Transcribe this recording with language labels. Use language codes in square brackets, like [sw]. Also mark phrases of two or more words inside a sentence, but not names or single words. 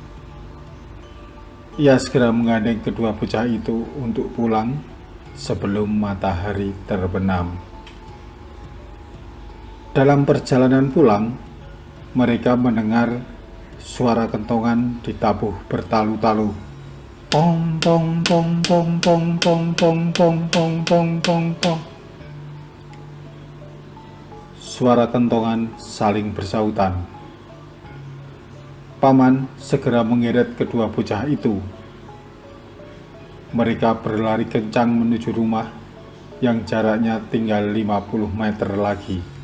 [id] Ia segera menggandeng kedua bocah itu untuk pulang sebelum matahari terbenam. Dalam perjalanan pulang, mereka mendengar suara kentongan ditabuh bertalu-talu. Pong pong pong pong pong pong pong pong pong pong pong pong. Suara kentongan saling bersautan. Paman segera mengeret kedua bocah itu. Mereka berlari kencang menuju rumah yang jaraknya tinggal 50 meter lagi.